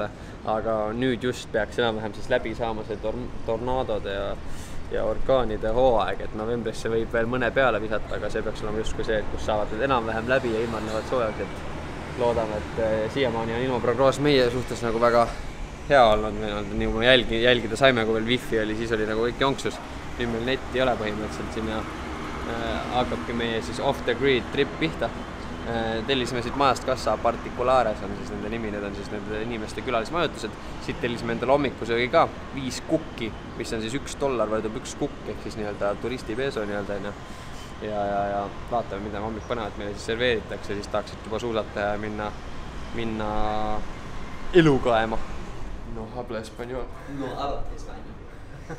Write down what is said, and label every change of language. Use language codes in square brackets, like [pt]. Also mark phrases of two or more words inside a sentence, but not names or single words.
[et] Aga nüüd just peaks enam-vähem siis läbi saama see tornaadode ja orkaanide hooaeg, et novembrisse võib veel mõne peale visata, aga see peaks olema just see, et kus saavad need enam-vähem läbi ja ilmad lähevad soojaks, et loodame, et siiamaani on ilmaprognoos meie suhtes nagu väga hea olnud, nii kui me jälgida saime, kui veel wifi oli, siis oli nagu kõik jonksus. Nüüd meil netti ei ole põhimõtteliselt siin ja hakkabki meie siis [en] off the grid trip [et] pihta. Tellisime siit majast [es] Casa Particulares [et] on siis nende nimi, need on siis nende inimeste külalismajutused. Siit tellisime endale hommikusöögi ka 5 kukki, mis on siis $1 võrdub 1 kukk ehk siis nii-öelda turistipeso nii-öelda. Ja vaatame, mida hommik panevad, meile siis serveeritakse, siis tahaksid juba suusata ja minna elu kaema. [es] No habla español. No habla español.